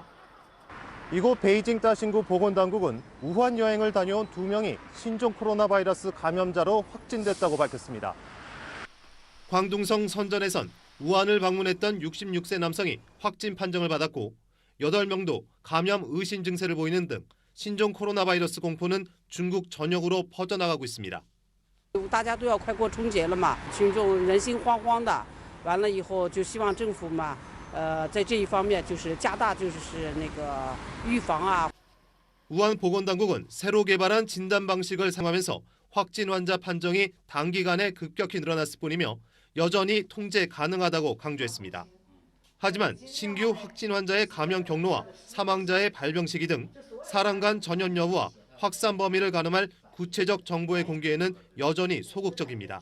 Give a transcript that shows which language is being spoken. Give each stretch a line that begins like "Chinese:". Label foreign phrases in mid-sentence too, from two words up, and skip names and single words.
Korean: 이곳 베이징 따신구 보건당국은 우한 여행을 다녀온 2명이 신종 코로나 바이러스 감염자로 확진됐다고 밝혔습니다. 광둥성 선전에선 우한을 방문했던 66세 남성이 확진 판정을 받았고 8명도 감염 의심 증세를 보이는 등 신종 코로나 바이러스 공포는 중국 전역으로 퍼져나가고 있습니다.
Chinese: 大家都要快过春节了嘛，群众人心惶惶的，完了以后就希望政府嘛，在这一方面就是加大那个预防啊。
Korean: 우한 보건당국은 새로 개발한 진단 방식을 사용하면서 확진 환자 판정이 단기간에 급격히 늘어났을 뿐이며 여전히 통제 가능하다고 강조했습니다. 하지만 신규 확진 환자의 감염 경로와 사망자의 발병 시기 등 사람 간 전염 여부와 확산 범위를 가늠할 구체적 정보의 공개에는 여전히 소극적입니다.